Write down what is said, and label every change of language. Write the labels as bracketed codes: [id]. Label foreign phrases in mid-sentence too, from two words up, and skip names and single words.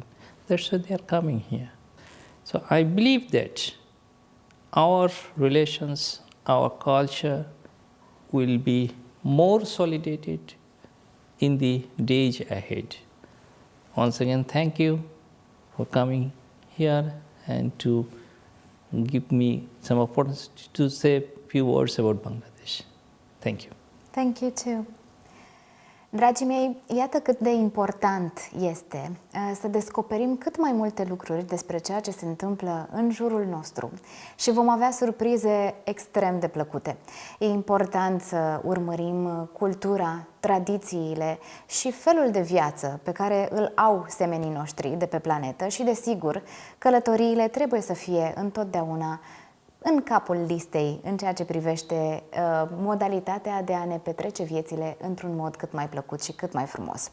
[en] That's why they are coming here. So I believe that our relations, our culture will be more solidated in the days ahead. Once again, thank you for coming here and to give me some opportunity to say a few words about Bangladesh. Thank you. Thank you too. [ro] Dragii mei, iată cât de important este să descoperim cât mai multe lucruri despre ceea ce se întâmplă în jurul nostru și vom avea surprize extrem de plăcute. E important să urmărim cultura, tradițiile și felul de viață pe care îl au semenii noștri de pe planetă și, desigur, călătoriile trebuie să fie întotdeauna în capul listei în ceea ce privește modalitatea de a ne petrece viețile într-un mod cât mai plăcut și cât mai frumos.